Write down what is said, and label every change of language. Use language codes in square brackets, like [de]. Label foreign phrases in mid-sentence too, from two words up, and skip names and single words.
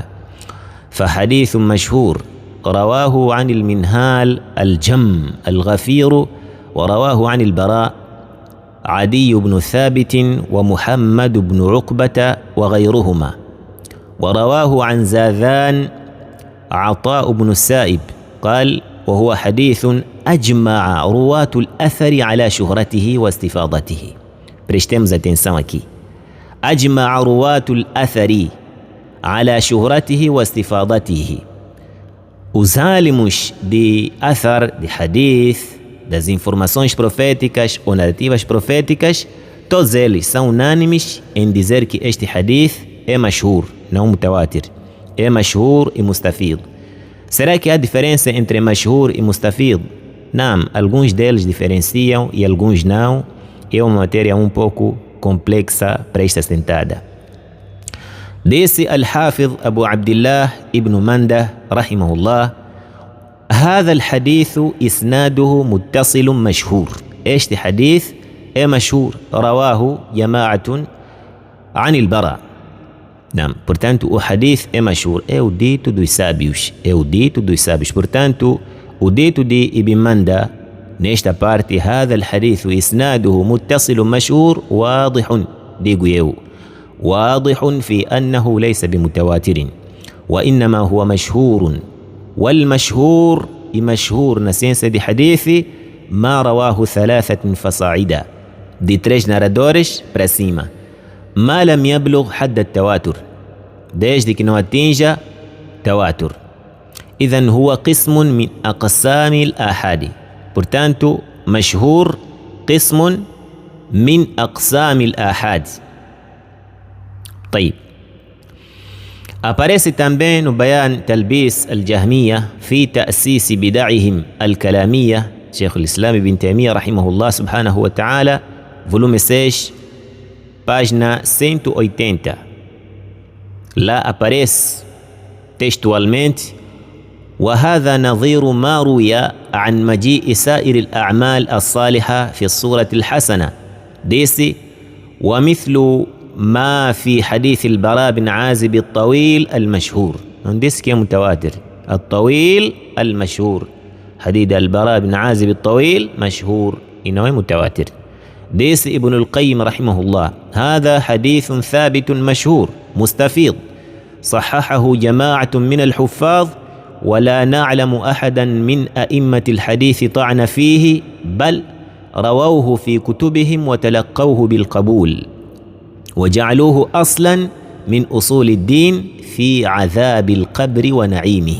[ar] فحديث مشهور رواه عن المنهال الجم الغفير، ورواه عن البراء عدي بن ثابت ومحمد بن عقبة وغيرهما. ورواه عن زاذان عطاء بن السائب قال: وهو حديث أجمع رواة الأثر على شهرته واستفاضته. [pt] Prestemos atenção aqui. [ar] أجمع رواة الأثر على شهرته واستفاضته. [pt] Os álimos de athar, de hadith, das informações proféticas ou narrativas proféticas, todos eles são unânimes em dizer que este hadith é mashhur, não mutawatir. É mashhur e mustafid. Será que há diferença entre mashhur e mustafid? Não, alguns deles diferenciam e alguns não. É uma matéria um pouco complexa para esta sentada. [ar] Disse Al-Hafidh Abu Abdillah ibn Mandah رحمه الله: هذا الحديث إسناده متصل مشهور. [pt] este hadith é mashhur. [ar] رواه جماعة عن البراء. [pt] Não, portanto, o hadith é mashhur, é o dito dos sábios, é o dito dos sábios. Portanto, o dito de Ibn Mandah nesta parte: [ar] هذا الحديث إسناده متصل مشهور واضح، [pt] digo eu، [ar] واضح في أنه ليس بمتواتر، وإنما هو مشهور. والمشهور مشهور [pt] na ciência de hadith [ar] ما رواه ثلاثة فصاعدا، [pt] de 3 narradores para cima، [ar] ما لم يبلغ حد التواتر، [pt] desde que não atinja تواتر. [ar] إذن هو قسم من أقسام الآحاد. Portanto, مشهور قسم من أقسام الآحاد. طيب، [pt] aparece também no بيان تلبيس الجهمية في تأسيس بدعهم الكلامية، شيخ الإسلام ابن تيمية [ar] رحمه الله سبحانه وتعالى، [pt] volume 6, página 180. Lá aparece textualmente: [ar] وهذا نظير ما روي عن مجيء سائر الأعمال الصالحة في الصورة الحسنة. disse: ومثل ما في حديث البراء بن عازب الطويل المشهور. [pt] não disse que é [ar] متواتر، الطويل المشهور، حديث البراء بن عازب الطويل مشهور [pt] e não é [ar] متواتر. disse ابن القيم رحمه الله: هذا حديث ثابت مشهور مستفيض، صححه جماعة من الحفاظ، ولا نعلم أحدا من أئمة الحديث طعن فيه، بل رووه في كتبهم وتلقوه بالقبول، وجعلوه أصلا من أصول الدين في عذاب القبر ونعيمه.